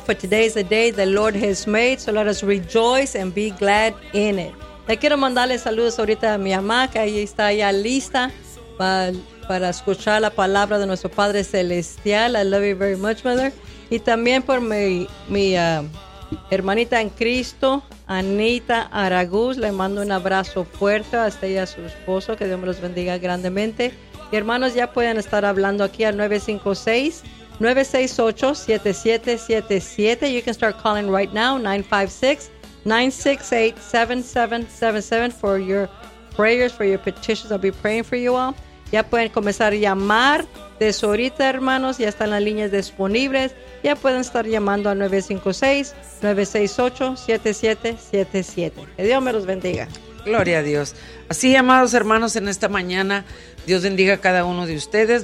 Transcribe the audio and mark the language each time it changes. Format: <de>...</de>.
<en>For today is the day the Lord has made, so let us rejoice and be glad in it.</en> <es>Le quiero mandarle saludos ahorita a mi mamá, que ahí está ya lista para escuchar la palabra de nuestro Padre Celestial.</es> <en>I love you very much, mother.</en> <es>Y también por mi hermanita en Cristo, Anita Aragús. Le mando un abrazo fuerte hasta ella, a su esposo. Que Dios me los bendiga grandemente. Y hermanos, ya pueden estar hablando aquí al 956-968-7777.</es> <en>You can start calling right now, 956-968-7777 for your prayers, for your petitions. I'll be praying for you all.</en> <es>Ya pueden comenzar a llamar desde ahorita, hermanos. Ya están las líneas disponibles. Ya pueden estar llamando al 956-968-7777. Que Dios me los bendiga. Gloria a Dios. Así, amados hermanos, en esta mañana, Dios bendiga a cada uno de ustedes.</es>